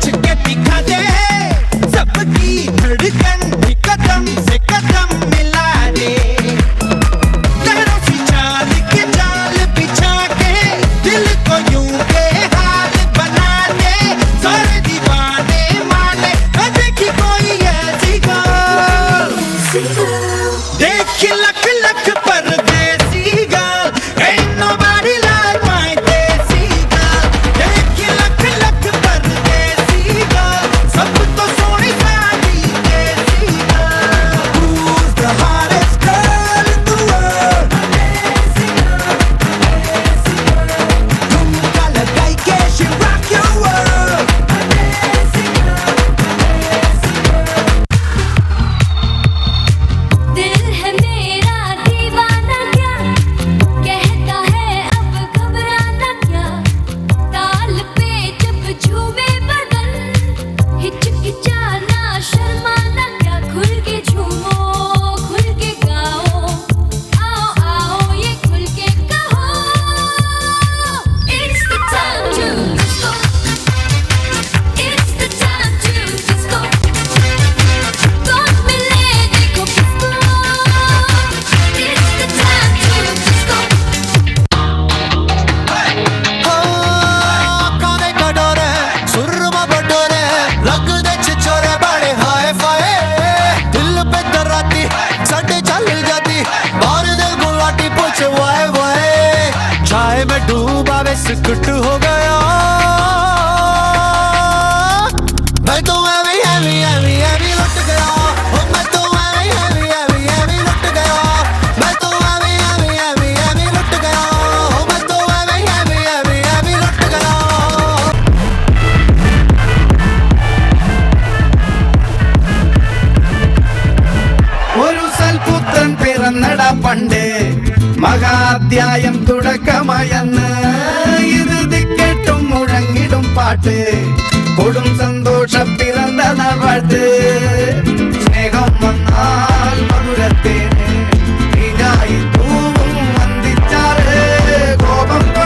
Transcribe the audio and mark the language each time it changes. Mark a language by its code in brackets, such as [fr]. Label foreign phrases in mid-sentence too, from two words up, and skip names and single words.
[hi] के दिखा दे सबकी धड़कन भी कदम से कदम मिला दे तेरों सी चाल के जाल बिछा के दिल को यूं बेहाल बना दे सारे दीवाने माने देखी कोई ऐसी गाल देख लख लख परदेसी [en] girl, ain't nobody like my [hi] देसी girl. देख लख लख परदेसी girl, सब तो सोनी साड़ी देसी girl. [en] Who's the hottest girl in the world? [hi] देसी girl. झुमका लगाई के [en] she rock your world. [hi] देसी दिल है मेरा दीवाना क्या कहता है अब घबराना क्या ताल पे जब झूमे बदन हिचकिचाना शर्माना क्या खुल के झूमो खुल के गाओ आओ आओ ये खुल के कहो [en] It's the time to disco It's the time to disco [hi] कौन मिले देखो किसको [en] It's the time to disco [hi] काने कटोरे सुरमा बटोरे रग दे छिछोरे बड़े हाय फाय दिल पे दराती सटे चल जाती बाहर दिल गुलाटी पूछ वाय वाय चाय में डूबा वे सिकुट हो गया मैं तो एवी लुट गया ओ मैं तो एवी लुट गया मैं तो एवी लुट गया ओ मैं तो एवी लुट गया [ml] ഒരു സൽപുത്രൻ പിറന്നട പണ്ട് മഹാധ്യായം തുടക്കമായെന്ന് ഇറുതി കേട്ടും മുഴങ്ങിടും പാട്ട് കൊടും സന്തോഷം പിറന്ന നാട്ട് സ്നേഹം വന്നാൽ മധുരത്തേന് നീനായി തൂവും വന്ദിച്ചാറ് കോപം